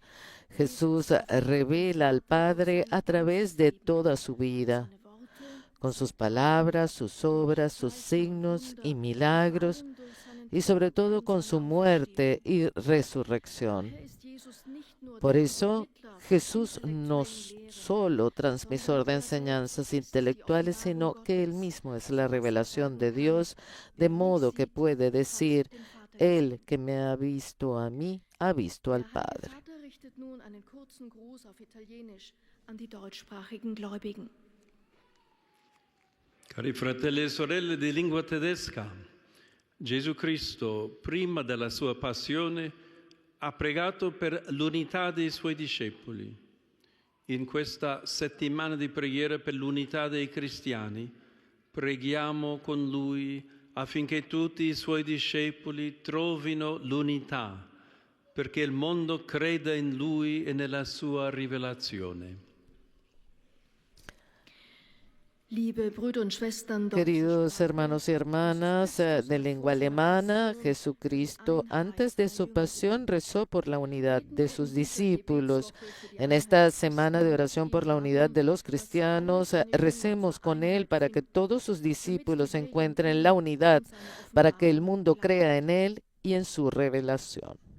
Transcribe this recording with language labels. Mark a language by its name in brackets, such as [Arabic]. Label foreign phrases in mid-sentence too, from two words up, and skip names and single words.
[Spanish] Jesús revela al Padre a través de toda su vida, con sus palabras, sus obras, sus signos y milagros, y sobre todo con su muerte y resurrección. Por eso, Jesús no es solo transmisor de enseñanzas intelectuales, sino que Él mismo es la revelación de Dios, de modo que puede decir, Él que me ha visto a mí, ha visto al Padre. [Italian] Cari fratelli e sorelle di lingua tedesca, Gesù Cristo, prima della sua passione, ha pregato per l'unità dei suoi discepoli. In questa settimana di preghiera per l'unità dei cristiani, preghiamo con Lui affinché tutti i Suoi discepoli trovino l'unità, perché il mondo creda in Lui e nella Sua rivelazione. [Spanish] Queridos hermanos y hermanas de lengua alemana, Jesucristo antes de su pasión rezó por la unidad de sus discípulos. En esta semana de oración por la unidad de los cristianos, recemos con él para que todos sus discípulos encuentren la unidad, para que el mundo crea en él y en su revelación.